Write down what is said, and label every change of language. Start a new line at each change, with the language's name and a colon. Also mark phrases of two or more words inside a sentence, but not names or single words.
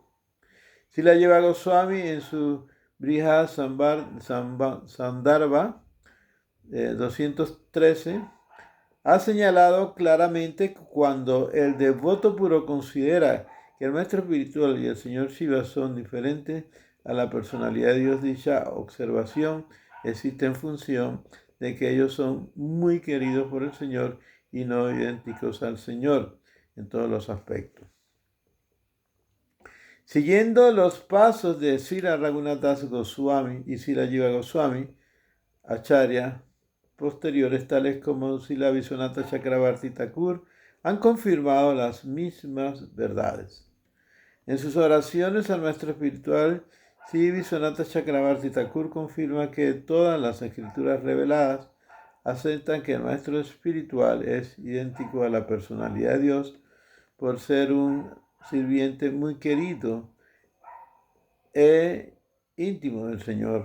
Spanish: Srila Jiva Goswami en su Brihad Sandarbha 213 ha señalado claramente que cuando el devoto puro considera que el maestro espiritual y el señor Shiva son diferentes a la personalidad de Dios, dicha observación existe en función de que ellos son muy queridos por el Señor y no idénticos al Señor en todos los aspectos. Siguiendo los pasos de Srila Raghunath Das Goswami y Srila Jiva Goswami, Acharya posteriores tales como Srila Vishwanatha Chakravarti Thakur han confirmado las mismas verdades. En sus oraciones al maestro espiritual, Sri Vishwanatha Chakravarti Thakur confirma que todas las escrituras reveladas aceptan que el maestro espiritual es idéntico a la personalidad de Dios por ser un sirviente muy querido e íntimo del Señor.